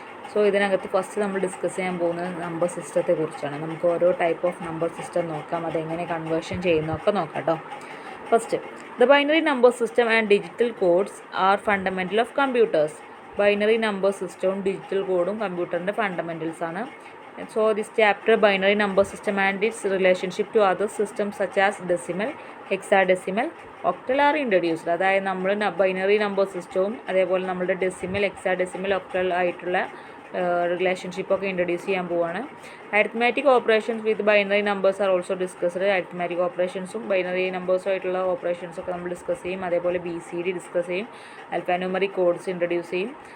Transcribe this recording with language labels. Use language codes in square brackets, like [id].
[ml] So ഇതിനകത്ത് first നമ്മൾ discuss ചെയ്യാൻ പോകുന്നത് നമ്പർ സിസ്റ്റത്തെ കുറിച്ചാണ്. നമുക്ക് ഓരോ ടൈപ്പ് ഓഫ് നമ്പർ സിസ്റ്റം നോക്കാം, അതെങ്ങനെ കൺവേർഷൻ ചെയ്യുന്നതൊക്കെ നോക്കാം കേട്ടോ. [en] First, the binary number system and digital codes are fundamental of computers. [ml] Binary number സിസ്റ്റവും ഡിജിറ്റൽ കോഡും കമ്പ്യൂട്ടറിൻ്റെ ഫണ്ടമെൻ്റൽസ് ആണ്. [en] So this chapter binary number system and its relationship to other systems such as decimal, hexadecimal, octal are introduced. [ml] അതായത് നമ്മൾ binary number സിസ്റ്റവും അതേപോലെ നമ്മുടെ decimal, hexadecimal, octal ആയിട്ടുള്ള റിലേഷൻഷിപ്പൊക്കെ ഇൻട്രൊഡ്യൂസ് ചെയ്യാൻ പോവാണ്. [en] Arithmetic operations with binary numbers are also discussed. [ml] Arithmetic ഓപ്പറേഷൻസും binary നമ്പേഴ്സുമായിട്ടുള്ള ഓപ്പറേഷൻസൊക്കെ നമ്മൾ discuss ചെയ്യും. അതേപോലെ BCD ഡിസ്കസ് ചെയ്യും. ആൽഫാന്യൂമറിക് കോഡ്സ് ഇൻട്രൊഡ്യൂസ് ചെയ്യും.